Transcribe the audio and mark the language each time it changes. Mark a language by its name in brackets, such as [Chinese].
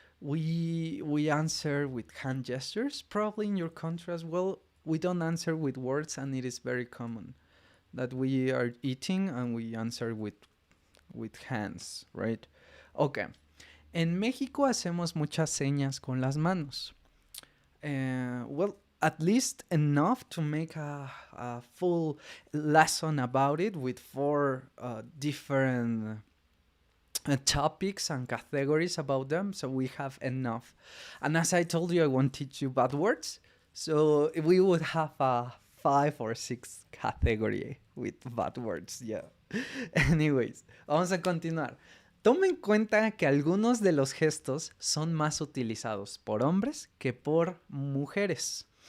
[English] We answer with hand gestures. Probably in your country as well, we don't answer with words, and it is very common that we are eating and we answer with hands, right? Okay. [Spanish] En México hacemos muchas señas con las manos. [English] Well, at least enough to make a full lesson about it with 4 different topics and categories about them, so we have enough. And as I told you, I won't teach you bad words, so we would have a 5 or 6 category with bad words, yeah. [Spanish] Anyways, vamos a continuar. Toma en cuenta que algunos de los gestos son más utilizados por hombres que por mujeres.